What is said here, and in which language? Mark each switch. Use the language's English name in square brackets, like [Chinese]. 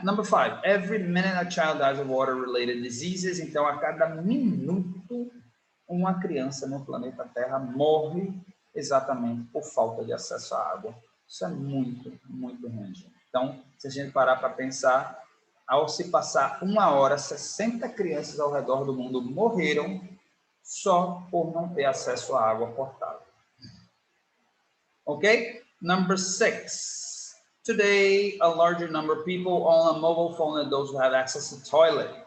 [English] Number 5, every minute a child dies of water-related diseases. [Portuguese] Então, a cada minuto, uma criança no planeta Terra morre exatamente por falta de acesso à água. Isso é muito, muito ruim, gente. Então, se a gente parar para pensar, ao se passar 1 hora, 60 crianças ao redor do mundo morreram só por não ter acesso à água potável. [English] Ok? Number 6. Today, a larger number of people own a mobile phone than those who have access to toilet.